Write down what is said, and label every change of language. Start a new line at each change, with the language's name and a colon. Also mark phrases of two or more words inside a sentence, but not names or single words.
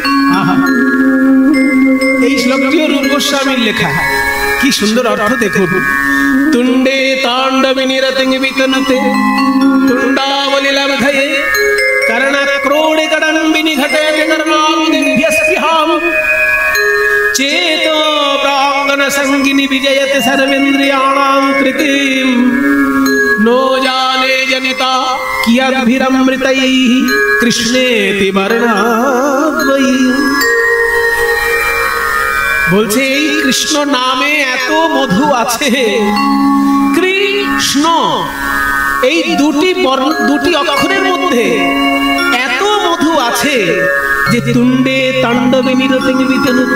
Bangla: এই শ্লোকটিও রূপ গোস্বামীর লেখা, কি সুন্দর অর্থ দেখুন।
Sanskrit: তুণ্ডে তাণ্ডবে নিরতিং বিতনুতে, তুণ্ডাবলি লব্ধয়ে কর্ণ ক্রোড়ে কডম্বিনী ঘটে কর্ণাবিভ্যস্পিহাম, चेतो प्रांगण संगिनी विजयते सर्वेन्द्रियाणां कृतिम, नो जाने जनिता कियद्भिरमृतैः कृष्णेति वर्णाद्वयी।
Bangla: বলছে এই কৃষ্ণ নামে এত মধু আছে। কৃষ্ণ এই দুটি অক্ষরের মধ্যে এত মধু আছে যে
Sanskrit: তুণ্ডে তাণ্ডবে নিরতিং বিতনুতে।